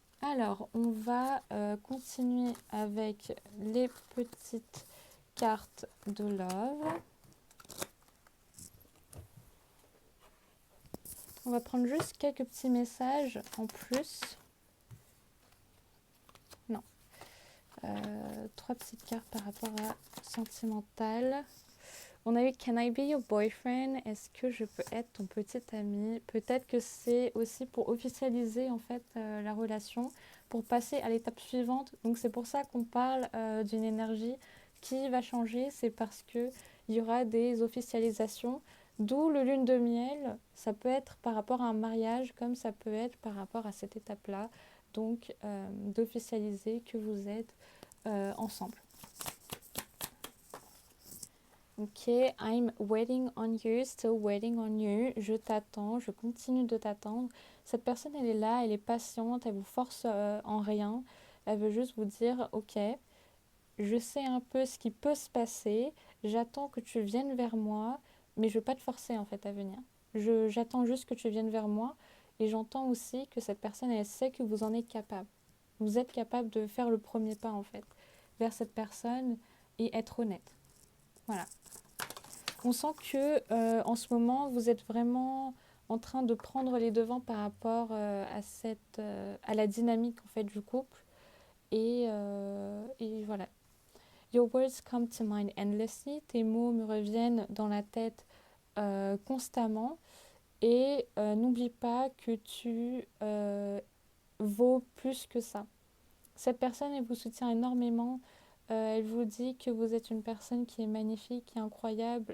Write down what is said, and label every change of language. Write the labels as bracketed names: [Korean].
[French] Alors, on va continuer avec les petites cartes de love. On va prendre juste quelques petits messages en plus. Non. 3 petites cartes par rapport à sentimental. On a eu [English] Can I be your boyfriend? [French] Est-ce que je peux être ton petit ami? Peut-être que c'est aussi pour officialiser en fait la relation, pour passer à l'étape suivante. Donc c'est pour ça qu'on parle d'une énergie qui va changer. C'est parce que il y aura des officialisations. D'où le lune de miel. Ça peut être par rapport à un mariage, comme ça peut être par rapport à cette étape-là. Donc d'officialiser que vous êtes ensemble. [English] Ok, I'm waiting on you, still waiting on you. [French] Je t'attends, je continue de t'attendre. Cette personne, elle est là, elle est patiente, elle vous force en rien. Elle veut juste vous dire, ok, je sais un peu ce qui peut se passer. J'attends que tu viennes vers moi, mais je ne veux pas te forcer en fait à venir. J'attends juste que tu viennes vers moi, et j'entends aussi que cette personne, elle sait que vous en êtes capable. Vous êtes capable de faire le premier pas en fait vers cette personne et être honnête. Voilà. On sent que en ce moment, vous êtes vraiment en train de prendre les devants par rapport à la dynamique en fait du couple. Et voilà. [English] Your words come to mind endlessly. [French] Tes mots me reviennent dans la tête constamment. Et n'oublie pas que tu vaux plus que ça. Cette personne, elle vous soutient énormément. Elle vous dit que vous êtes une personne qui est magnifique, qui est incroyable.